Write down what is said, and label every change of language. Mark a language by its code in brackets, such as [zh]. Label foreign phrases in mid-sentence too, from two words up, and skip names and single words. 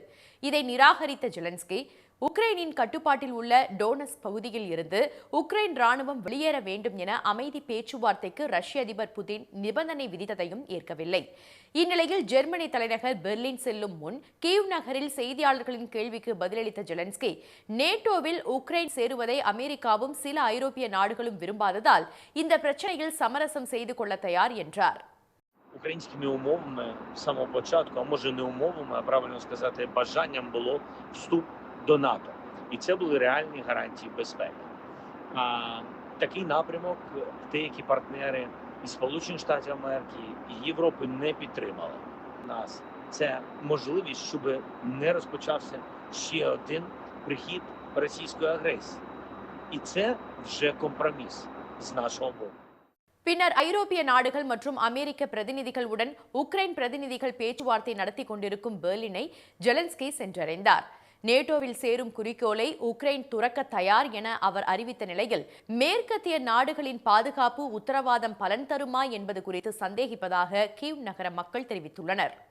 [ta] இதை நிராகரித்த ஜெலன்ஸ்கி உக்ரைனின் கட்டுப்பாட்டில் உள்ள டோனஸ் பகுதியில் இருந்து உக்ரைன் ராணுவம் வெளியேற வேண்டும் என அமைதி பேச்சுவார்த்தைக்கு ரஷ்ய அதிபர் புதின் நிபந்தனை விதித்ததையும் ஏற்கவில்லை. இந்நிலையில் ஜெர்மனி தலைநகர் பெர்லின் செல்லும் முன் கீவ் நகரில் செய்தியாளர்களின் கேள்விக்கு பதிலளித்த ஜெலன்ஸ்கி நேட்டோவில் உக்ரைன் சேருவதை அமெரிக்காவும் சில ஐரோப்பிய நாடுகளும் விரும்பாததால் இந்த பிரச்சனையில் சமரசம் செய்து கொள்ள தயார் என்றார். [uk] Українськими умовами з самого початку, а може не умовами, а правильно сказати, бажанням було вступ до НАТО. І це були реальні гарантії безпеки. Такий напрямок деякі партнери із Сполучених Штатів Америки, і Європи не підтримали нас. Це можливість, щоб не розпочався ще один прихід російської агресії. І це вже компроміс з нашого боку. [ta] பின்னர் ஐரோப்பிய நாடுகள் மற்றும் அமெரிக்க பிரதிநிதிகளுடன் உக்ரைன் பிரதிநிதிகள் பேச்சுவார்த்தை நடத்தி கொண்டிருக்கும் பெர்லினை ஜெலன்ஸ்கி சென்றடைந்தார். நேட்டோவில் சேரும் குறிக்கோளை உக்ரைன் துறக்க தயார் என அவர் அறிவித்த நிலையில் மேற்கத்திய நாடுகளின் பாதுகாப்பு உத்தரவாதம் பலன் தருமா என்பது குறித்து சந்தேகிப்பதாக கீவ் நகர மக்கள் தெரிவித்துள்ளனர்.